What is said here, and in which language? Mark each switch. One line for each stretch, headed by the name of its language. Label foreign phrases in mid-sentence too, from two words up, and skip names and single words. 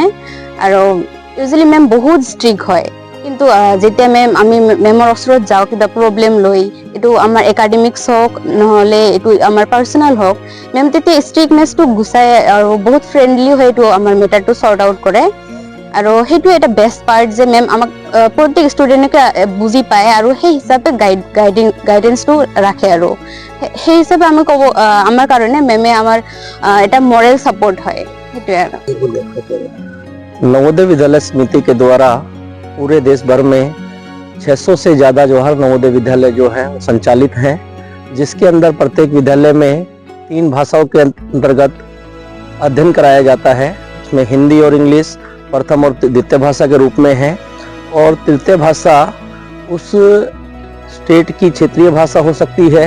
Assamese: আৰু ইউজুৱেলি মেম বহুত ষ্ট্ৰিক্ট হয়, কিন্তু যেতিয়া আমি মেমৰ ওচৰত যাওঁ কিবা প্ৰব্লেম লৈ, এইটো আমাৰ একাডেমিক্স হওক নহ'লে এইটো আমাৰ পাৰ্চনেল হওক, মেম তেতিয়া ষ্ট্ৰিক্টনেছটো গুচাই আৰু বহুত ফ্ৰেণ্ডলি হৈ এইটো আমাৰ মেটাৰটো
English: sort out
Assamese: কৰে। আৰু সেইটো এটা
English: best part
Assamese: যে মেম আমাক প্ৰত্যেক ষ্টুডেণ্টকে বুজি পায় আৰু সেই হিচাপে গাইডেন্সটো ৰাখে, আৰু সেই হিচাপে আমি ক'ব আমাৰ কাৰণে মেমে আমাৰ এটা
English: moral support
Assamese: হয়, সেইটোৱে আৰু।
Hindi: नवोदय विद्यालय समिति के द्वारा पूरे देश भर में 600 से ज़्यादा जवाहर नवोदय विद्यालय जो है संचालित हैं जिसके अंदर प्रत्येक विद्यालय में 3 भाषाओं के अंतर्गत अध्ययन कराया जाता है। इसमें हिंदी और इंग्लिश प्रथम और द्वितीय भाषा के रूप में है, और तृतीय भाषा उस स्टेट की क्षेत्रीय भाषा हो सकती है।